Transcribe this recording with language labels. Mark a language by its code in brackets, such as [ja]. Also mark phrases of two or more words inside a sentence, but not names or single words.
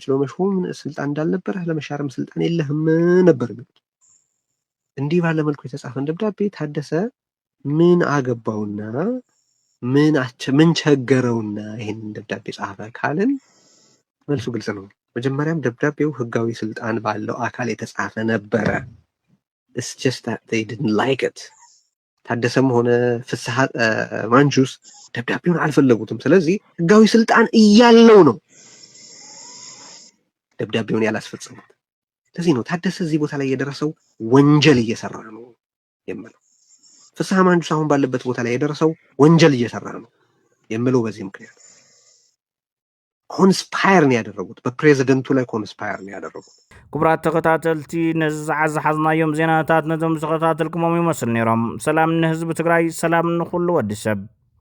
[am] ለመሾም ስልጣን እንዳልነበረ ለመሻርም ስልጣን የለህም ነበር የሚሉት። እንዲህ ባለ መልኩ የተጻፈን ደብዳቤ ታደሰ ምን አገባውና ምን ቸገረውና ይሄን ደብዳቤ ጻፈ ካልን መልሱ ግልጽ ነው። መጀመሪያም ደብዳቤው ህጋዊ ስልጣን ባለው አካል የተጻፈ ነበረ። [en] it's just that they didn't like it። [am] ታደሰም ሆነ ፍስሐ ማንጁስ ደብዳቤውን አልፈለጉትም። ስለዚህ ህጋዊ ስልጣን እያለው ነው ደብዳቤውን ያላስፈጸሙት። ስለዚህ ነው ታደሰ እዚህ ቦታ ላይ የደረሰው ወንጀል እየሰራ ነው የምለው። ፍስሐ ማንጁስ አሁን ባለበት ቦታ ላይ የደረሰው ወንጀል እየሰራ ነው የምለው በዚህ ምክንያት። ኮንስፓየር ነው ያደረጉት፣ በፕሬዝደንቱ ላይ ኮንስፓየር ነው ያደረጉት። [ti] ክቡራት ተከታተልቲ ነዚ ዝሓዝናዮም ዜናታት ነዞም ዝከታተልኩሞም ይመስል ነይሮም። ሰላም ንህዝቢ ትግራይ፣ ሰላም ንኩሉ ወዲ ሰብ።